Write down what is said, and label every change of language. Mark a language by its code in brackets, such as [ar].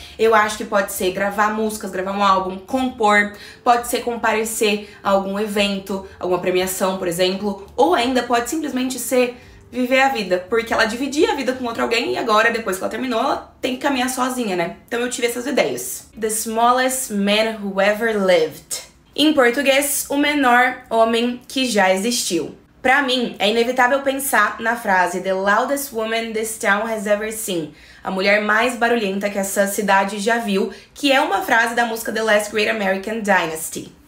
[pt] Eu acho que pode ser gravar músicas, gravar um álbum, compor, pode ser comparecer a algum evento, alguma premiação, por exemplo, ou ainda pode simplesmente ser viver a vida, porque ela dividia a vida com outro alguém e agora, depois que ela terminou, ela tem que caminhar sozinha, né? Então eu tive essas ideias. [en] The smallest man who ever lived. [pt] Em português, o menor homem que já existiu. Pra mim, é inevitável pensar na frase [en] The loudest woman this town has ever seen. [pt] A mulher mais barulhenta que essa cidade já viu, que é uma frase da música The Last Great American Dynasty.